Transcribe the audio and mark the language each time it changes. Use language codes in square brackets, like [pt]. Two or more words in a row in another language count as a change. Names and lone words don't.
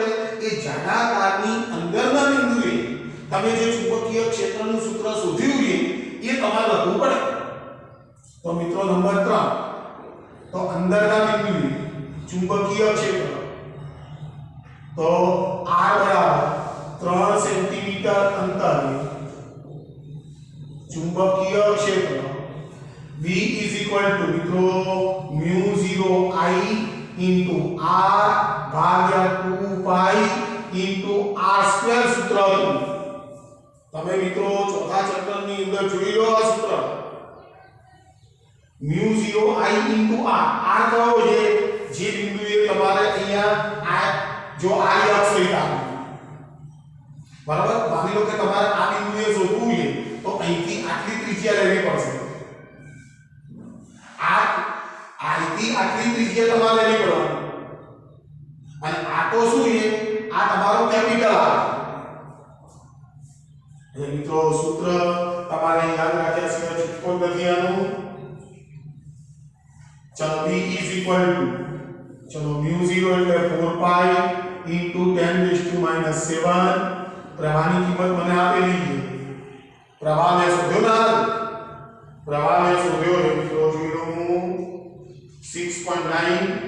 [gu] એ જાડા તારની અંદરના બિંદુએ તમે જે ચુંબકીય ક્ષેત્રનું સૂત્ર શોધ્યું છે એ તમારે લખવું પડે. તો મિત્રો નંબર 3, તો અંદરના બિંદુએ ચુંબકીય ક્ષેત્ર, તો R બરાબર 3 સેન્ટીમીટર અંતરે ચુંબકીય ક્ષેત્ર [en] B is equal to [gu] મિત્રો [en] mu 0 I into R [gu] ભાગ્યા [en] 2 pi into R square [gu] સૂત્ર હતું. તમે મિત્રો ચોથા ચેપ્ટરની અંદર જોઈ લો આ સૂત્ર [en] mu 0 I into R. [gu] R કયો છે? જે બિંદુએ તમારે અહીંયા આ જો I અક્ષ લીધા બરાબર, માની લો કે તમારે આ બિંદુએ શોધવું છે તો અહીંથી આટલી ત્રિજ્યા લેવી પડશે. અહીંથી આટલી ત્રિજ્યા તમારે લેવી પડવાની અને આ તો શું છે? આ તમારો કેપિટલ R. એટલે મિત્રો સૂત્ર તમારે યાદ રાખ્યા સિવાય છૂટકો નથી આનું. ચલો [en] B is equal to [gu] ચલો mu 0 એટલે [en] 4 pi into 10⁻⁷. [gu] પ્રવાહની કિંમત મને આપેલી છે. પ્રવાહ મેં શોધ્યો ના, પ્રવાહ મેં શોધ્યો છે મિત્રો, જોઈ લો હું 6.9.